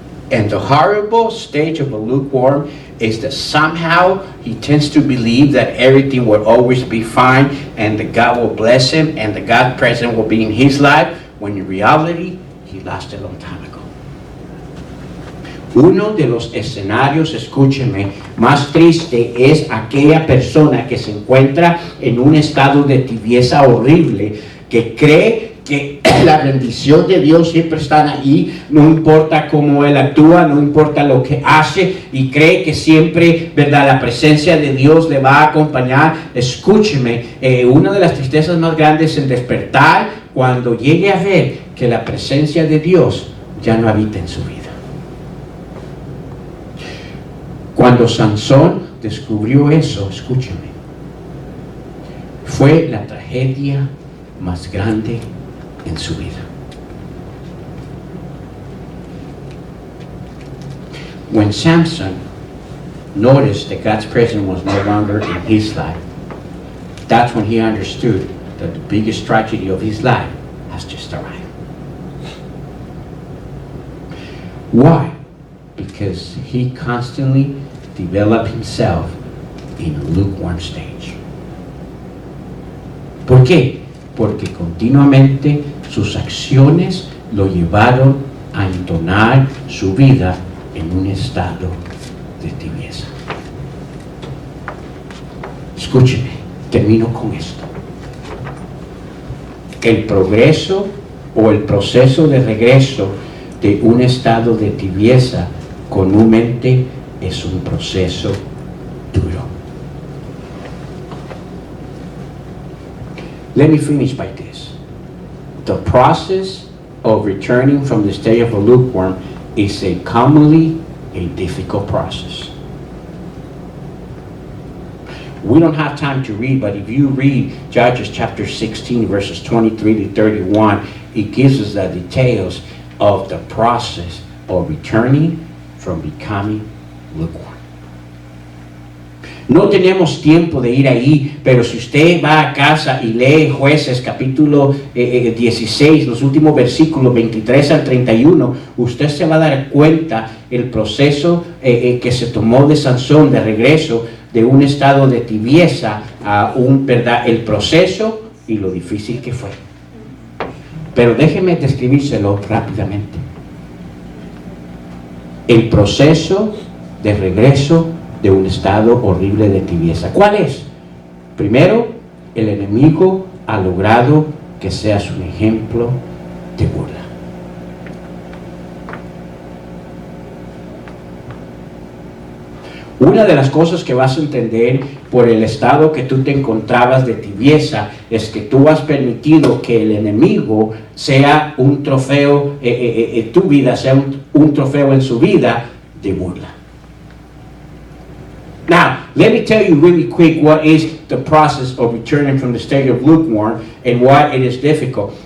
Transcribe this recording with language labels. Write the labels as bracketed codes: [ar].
[en] And the horrible stage of a lukewarm is that somehow he tends to believe that everything will always be fine and that God will bless him and that God's presence will be in his life, when in reality, he lost a long time ago. [es] Uno de los escenarios, escúcheme, más triste es aquella persona que se encuentra en un estado de tibieza horrible, que cree que la bendición de Dios siempre está ahí, no importa cómo Él actúa, no importa lo que hace, y cree que siempre, ¿verdad?, la presencia de Dios le va a acompañar. Escúcheme, una de las tristezas más grandes es despertar cuando llegue a ver que la presencia de Dios ya no habita en su vida. Cuando Sansón descubrió eso, escúcheme, fue la tragedia más grande en su vida. [en] When Samson noticed that God's presence was no longer in his life, that's when he understood that the biggest tragedy of his life has just arrived. Why? Because he constantly developed himself in a lukewarm stage. [es] ¿Por qué? Porque continuamente sus acciones lo llevaron a entonar su vida en un estado de tibieza. Escúcheme, termino con esto. El progreso o el proceso de regreso de un estado de tibieza comúnmente es un proceso duro. [en] Let me finish by this. The process of returning from the state of a lukewarm is commonly a difficult process. We don't have time to read, but if you read Judges chapter 16, verses 23 to 31, it gives us the details of the process of returning from becoming lukewarm. [es] No tenemos tiempo de ir ahí, pero si usted va a casa y lee Jueces capítulo 16, los últimos versículos 23 al 31, usted se va a dar cuenta el proceso que se tomó de Sansón de regreso de un estado de tibieza a ¿verdad?, el proceso y lo difícil que fue. Pero déjeme describírselo rápidamente. El proceso de regreso de un estado horrible de tibieza. ¿Cuál es? Primero, el enemigo ha logrado que seas un ejemplo de burla. Una de las cosas que vas a entender por el estado que tú te encontrabas de tibieza es que tú has permitido que el enemigo sea un trofeo, tu vida sea un trofeo en su vida de burla. [en] Now, let me tell you really quick what is the process of returning from the state of lukewarm and why it is difficult.